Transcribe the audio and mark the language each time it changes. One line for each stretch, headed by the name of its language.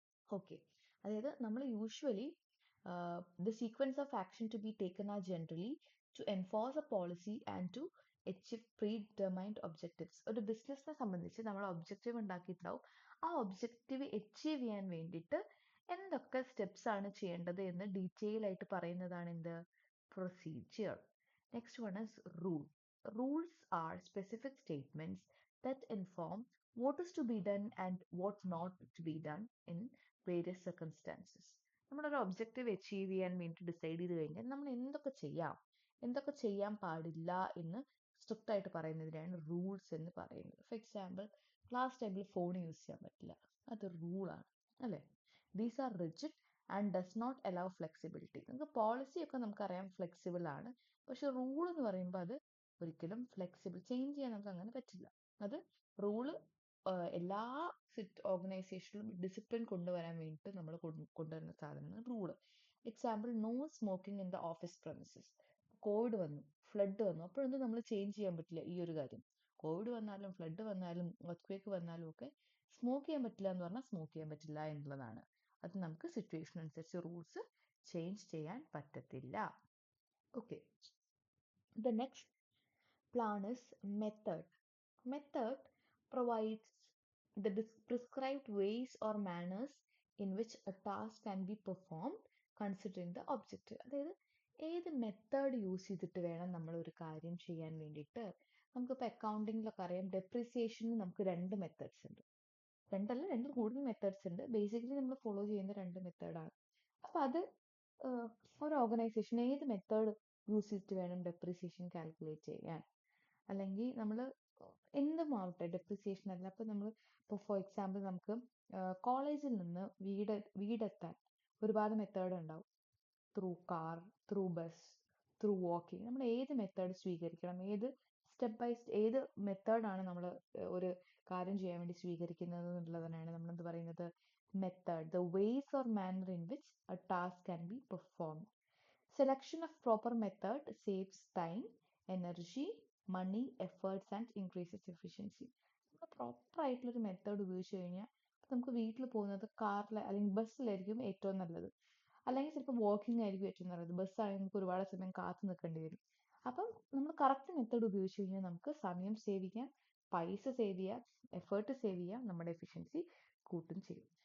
English: okay,
Malayalam: അതായത് നമ്മൾ
English: Usually the sequence of action to be taken are generally to enforce a policy and to achieve predetermined objectives.
Malayalam: ഒരു ബിസിനസ്സിനെ സംബന്ധിച്ച് നമ്മൾ objective ഉണ്ടാക്കിയിട്ടുണ്ടാവും, ആ objective achieve ചെയ്യാൻ വേണ്ടിയിട്ട് എന്തൊക്കെ സ്റ്റെപ്സ് ആണ് ചെയ്യേണ്ടത് എന്ന് ഡീറ്റെയിൽ ആയിട്ട് പറയുന്നതാണ് എന്ത്, procedure.
English: Next one is rule. Rules are specific statements that inform what is to be done and what not to be done in various circumstances.
Malayalam: നമ്മളൊരു ഒബ്ജക്റ്റീവ് അച്ചീവ് ചെയ്യാൻ വേണ്ടി ഡിസൈഡ് ചെയ്ത് കഴിഞ്ഞാൽ നമ്മൾ എന്തൊക്കെ ചെയ്യാം എന്തൊക്കെ ചെയ്യാൻ പാടില്ല എന്ന് സ്ട്രിക്റ്റ് ആയിട്ട് പറയുന്നതിനാണ് റൂൾസ് എന്ന് പറയുന്നത്. ഫോർ എക്സാമ്പിൾ, ക്ലാസ് ടൈമിൽ ഫോൺ യൂസ് ചെയ്യാൻ പറ്റില്ല, അത് റൂളാണ് അല്ലേ.
English: These are rigid and does not allow flexibility.
Malayalam: നമുക്ക് പോളിസി ഒക്കെ നമുക്കറിയാം ഫ്ലെക്സിബിൾ ആണ്, പക്ഷെ റൂൾ എന്ന് പറയുമ്പോൾ അത് ഒരിക്കലും ഫ്ലെക്സിബിൾ, ചേഞ്ച് ചെയ്യാൻ നമുക്ക് അങ്ങനെ പറ്റില്ല. അത് റൂള് എല്ലാ ഓർഗനൈസേഷനിലും ഡിസിപ്ലിൻ കൊണ്ടുവരാൻ വേണ്ടിയിട്ട് നമ്മൾ കൊണ്ടുവരുന്ന സാധനമാണ് rule. Example,
English: No smoking in the office premises.
Malayalam: Covid വന്നു, ഫ്ലഡ് വന്നു, അപ്പോഴൊന്നും നമ്മൾ ചേഞ്ച് ചെയ്യാൻ പറ്റില്ല ഈ ഒരു കാര്യം. കോവിഡ് വന്നാലും ഫ്ലഡ് വന്നാലും എർത്ത് വന്നാലും ഒക്കെ സ്മോക്ക് ചെയ്യാൻ പറ്റില്ല എന്ന് പറഞ്ഞാൽ സ്മോക്ക് ചെയ്യാൻ പറ്റില്ല എന്നുള്ളതാണ്. അത് നമുക്ക് സിറ്റുവേഷൻ അനുസരിച്ച് റൂൾസ് ചേഞ്ച് ചെയ്യാൻ പറ്റത്തില്ല.
English: Okay, the next plan is method. Method provides the prescribed ways or manners in which a task can be performed considering the objective.
Malayalam: അതായത് ഏത് മെത്തേഡ് യൂസ് ചെയ്തിട്ട് വേണം നമ്മൾ ഒരു കാര്യം ചെയ്യാൻ വേണ്ടിയിട്ട്. നമുക്കിപ്പോൾ അക്കൗണ്ടിങ്ങിലൊക്കെ അറിയാം, ഡെപ്രിസിയേഷന് നമുക്ക് രണ്ട് മെത്തേഡ്സ് ഉണ്ട്, രണ്ടിൽ കൂടുതൽ മെത്തേഡ്സ് ഉണ്ട്. ബേസിക്കലി നമ്മൾ ഫോളോ ചെയ്യുന്ന രണ്ട് മെത്തേഡാണ്. അപ്പം അത് ഒരു ഓർഗനൈസേഷൻ ഏത് മെത്തേഡ് യൂസ് ചെയ്തിട്ട് വേണം ഡെപ്രിസിയേഷൻ കാൽക്കുലേറ്റ് ചെയ്യാൻ. അല്ലെങ്കിൽ നമ്മൾ എന്തുമാവട്ടെ, ഡെപ്രിസിയേഷൻ അല്ല, അപ്പോൾ നമ്മൾ ഇപ്പോൾ ഫോർ എക്സാമ്പിൾ നമുക്ക് കോളേജിൽ നിന്ന് വീടെത്താൻ ഒരുപാട് മെത്തേഡ് ഉണ്ടാവും.
English: Through car, through bus, through walking.
Malayalam: നമ്മൾ ഏത് മെത്തേഡ് സ്വീകരിക്കണം, ഏത് മെത്തേഡാണ് നമ്മൾ ഒരു കാര്യം ചെയ്യാൻ വേണ്ടി സ്വീകരിക്കുന്നത് എന്നുള്ളതിനാണ് നമ്മൾ എന്ത് പറയുന്നത്, method.
English: The ways or manner in which a task can be performed. Selection of proper method saves time, energy, money, efforts and increases efficiency.
Malayalam: നമ്മൾ പ്രോപ്പർ ആയിട്ടുള്ളൊരു മെത്തേഡ് ഉപയോഗിച്ച് കഴിഞ്ഞാൽ നമുക്ക് വീട്ടിൽ പോകുന്നത് കാറിൽ അല്ലെങ്കിൽ ബസ്സിലായിരിക്കും ഏറ്റവും നല്ലത്, അല്ലെങ്കിൽ ചിലപ്പോൾ വാക്കിംഗ് ആയിരിക്കും ഏറ്റവും നല്ലത്. ബസ്സാണെങ്കിൽ നമുക്ക് ഒരുപാട് സമയം കാത്തു നിൽക്കേണ്ടി വരും. അപ്പം നമ്മൾ കറക്റ്റ് മെത്തേഡ് ഉപയോഗിച്ച് കഴിഞ്ഞാൽ നമുക്ക് സമയം സേവ് ചെയ്യാം, പൈസ സേവ് ചെയ്യാം, എഫേർട്ട് സേവ് ചെയ്യാം, നമ്മുടെ എഫിഷ്യൻസി കൂട്ടും ചെയ്യും.